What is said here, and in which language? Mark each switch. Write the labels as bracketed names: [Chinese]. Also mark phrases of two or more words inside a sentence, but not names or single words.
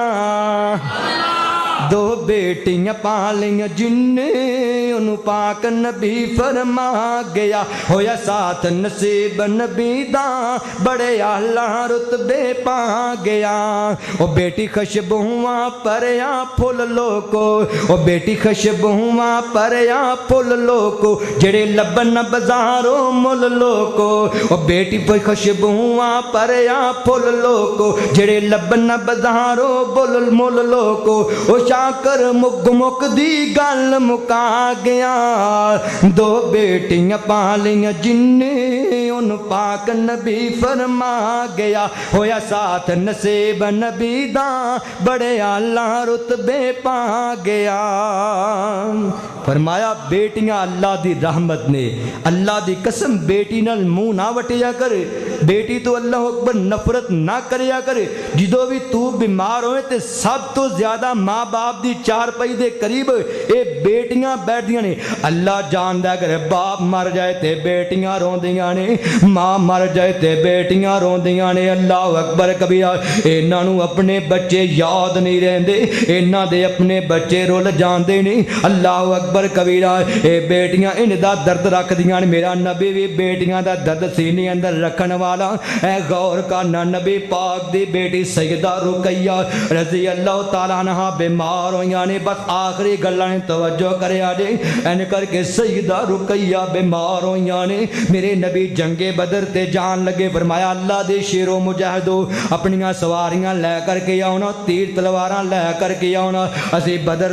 [Punjabi] دو بیٹیاں پالیاں جن انہوں پاک نبی فرما گیا ہویا ساتھ نصیب نبی دا بڑے اعلیٰ رتبے پا گیا او بیٹی خوشبواں پریا پھول لوکو او بیٹی خوشبواں پریا پھول لوکو جڑے لبن بازاروں مل لوکو او بیٹی خوشبواں پریا پھول لوکو جڑے لبن بازاروں بول مل لوکو او شاکر مک مک دی گل مکا گیا دو بیٹیاں پالیاں جن ان پاک نبی فرما گیا ہویا ساتھ نصیب نبی دا بڑے اعلیٰ رتبے پا گیا فرمایا بیٹیاں اللہ دی رحمت نے اللہ دی قسم بیٹی نال منہ نہ وٹیا کر بیٹی تو [Arabic] اللہ اکبر [Punjabi] نفرت نہ کریا کر جدو بھی تو بیمار ہوئے تے سب تو زیادہ ماں باپ دی چار پئی دے قریب اے بیٹیاں بیٹھیاں نے اللہ جاندہ کرے باپ مر جائے تے بیٹیاں روندیاں نے ماں مر جائے تے بیٹیاں روندیاں نے [Arabic] اللہ اکبر کبیرہ [Punjabi] انہاں نوں اپنے بچے یاد نہیں رہندے انہاں دے اپنے بچے رول جاندے نہیں [Arabic] اللہ اکبر کبیرہ [Punjabi] اے بیٹیاں ان دا درد رکھ دیاں میرا نبی بھی بیٹیاں دا درد سینے اندر رکھن والا اے غور کرنا نبی پاک دی بیٹی سیدہ رقیہ [Arabic] رضی اللہ تعالیٰ عنہ [Punjabi] بیمار ہویاں نے بس آخری گلاں نے توجہ کریا جے این کر کے سیدہ رقیہ بیمار ہویاں نے میرے نبی جنگ بدر تے جان لگے فرمایا اللہ دے شیرو مجاہدو اپنیاں سواریاں لے کر کے آونا تیر تلواراں لے کر کے آونا اسی بدر